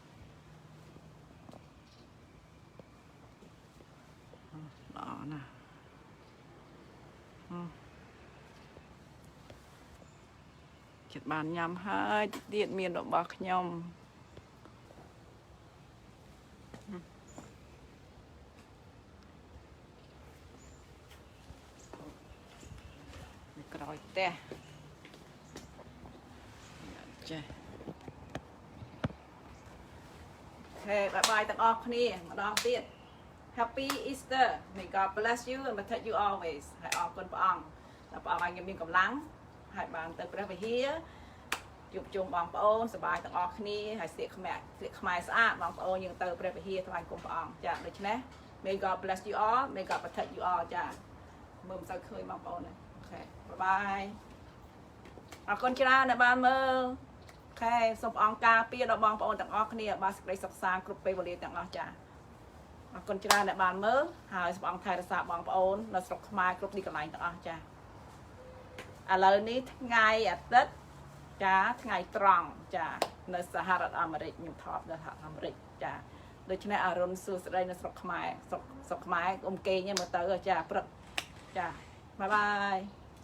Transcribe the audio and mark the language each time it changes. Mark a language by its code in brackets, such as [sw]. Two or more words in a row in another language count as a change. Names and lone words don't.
[km] ល្អណាស់ចិត្តបានញ៉ាំហើយទៀតមានរបស់ខ្ញុំក្រោយផ្ទះចា ហេបាយទាំងអស់គ្នាម្ដងទៀត [en] Happy Easter May God bless you and protect you always [km] ហើយអរគុណព្រះអង្គដែលព្រះអង្គឲ្យខ្ញុំមានកម្លាំងហើយបានទៅព្រះវិហារជួបជុំបងប្អូនសប្បាយទាំងអស់គ្នាហើយស្លៀកខ្មែរស្អាតបងប្អូនយើងទៅព្រះ វិហារថ្វាយគុំព្រះអង្គចាដូច្នេះ [en] May God bless you all May God protect you all [km] ចាមើលមិនសូវឃើញបងប្អូនទេអូខេ បាយអរគុណច្រើនដែលបានមើលអូខេសូមព្រះអង្គការពារដល់បងប្អូនទាំងអស់ គ្នាបានសេចក្តីសុខសាន្តគ្រប់ពេលវេលាទាំងអស់ចាអរគុណច្រើនដែលបានមើលហើយសូមព្រះអង្គថែរក្សាបងប្អូននៅស្រុកខ្មែរគ្រប់ទីកន្លែងទាំងអស់ចាឥឡូវនេះថ្ងៃអាទិត្យចាថ្ងៃត្រង់ចានៅសហរដ្ឋអាមេរិកខ្ញុំថតនៅសហរដ្ឋអាមេរិកចាដូច្នេះអរុនសួស្តីនៅស្រុកខ្មែរស្រុកខ្មែរអ៊ំគេងមើលទៅចាព្រឹកចាបាយបាយ